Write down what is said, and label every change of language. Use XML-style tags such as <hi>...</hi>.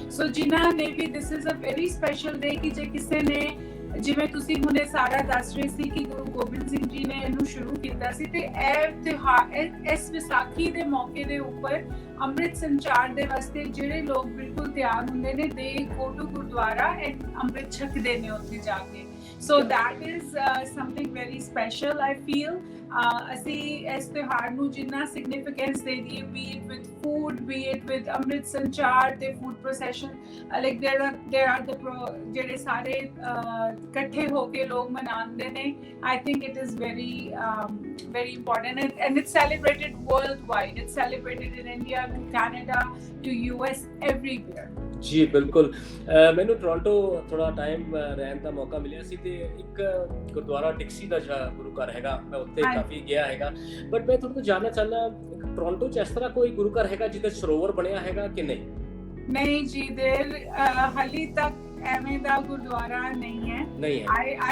<pa>ਸੋ ਜਿਨ੍ਹਾਂ ਨੇ ਵੀ</pa> <en>this is a very special day</en> <pa>ਕਿ ਜੇ ਕਿਸੇ ਨੇ, ਜਿਵੇਂ ਤੁਸੀਂ ਹੁਣੇ ਸਾਰਾ ਦੱਸ ਰਹੇ ਸੀ ਕਿ ਗੁਰੂ ਗੋਬਿੰਦ ਸਿੰਘ ਜੀ ਨੇ ਇਹਨੂੰ ਸ਼ੁਰੂ ਕੀਤਾ ਸੀ, ਤੇ ਇਹ ਤਿਉਹਾਰ ਇਸ ਵਿਸਾਖੀ ਦੇ ਮੌਕੇ ਦੇ ਉੱਪਰ ਅੰਮ੍ਰਿਤ ਸੰਚਾਰ ਦੇ ਵਾਸਤੇ ਜਿਹੜੇ ਲੋਕ ਬਿਲਕੁਲ ਤਿਆਰ ਹੁੰਦੇ ਨੇ,</pa> <en>they go to gurdwara and</en> <pa>ਅੰਮ੍ਰਿਤ ਛਕਦੇ ਨੇ ਉੱਥੇ ਜਾ ਕੇ।</pa> <en>So that is something very special, I feel.</en> <pa>ਅਸੀਂ ਇਸ ਤਿਉਹਾਰ ਨੂੰ ਜਿੰਨਾ significance ਦੇ ਦਈਏ,</pa> <en>be it with food, be it with</en> <pa>ਅੰਮ੍ਰਿਤ ਸੰਚਾਰ ਤੇ</pa> <en>food procession, like there are the</en> <pa>ਜਿਹੜੇ ਸਾਰੇ ਇਕੱਠੇ ਹੋ ਕੇ ਲੋਕ ਮਨਾਉਂਦੇ ਨੇ।</pa> <en>I think it is very important, and it's celebrated worldwide. It's celebrated in India, to Canada, to US, everywhere.</en> <pa>ਜੀ ਬਿਲਕੁਲ। ਮੈਨੂੰ ਟੋਰਾਂਟੋ ਥੋੜਾ ਟਾਈਮ ਰਹਿਣ ਦਾ ਮੌਕਾ ਮਿਲਿਆ ਸੀ, ਤੇ ਇੱਕ ਗੁਰਦੁਆਰਾ ਡਿਕਸੀ ਦਾ ਜਿਹੜਾ ਗੁਰੂ ਘਰ ਹੈਗਾ, ਮੈਂ ਉੱਥੇ ਕਾਫੀ ਗਿਆ ਹੈਗਾ। ਬਟ ਮੈਂ ਤੁਹਾਨੂੰ ਜਾਣਨਾ ਚਾਹੁੰਦਾ, ਟੋਰਾਂਟੋ 'ਚ ਇਸ ਤਰ੍ਹਾਂ ਕੋਈ ਗੁਰੂ ਘਰ ਹੈਗਾ ਜਿਹਦਾ ਸਰੋਵਰ ਬਣਿਆ ਹੈਗਾ ਕਿ ਨਹੀਂ? ਨਹੀਂ ਜੀ, ਦੇਰ ਹਾਲੀ ਤੱਕ ਐਵੇਂ ਦਾ ਗੁਰਦੁਆਰਾ ਨਹੀਂ ਹੈ।</pa>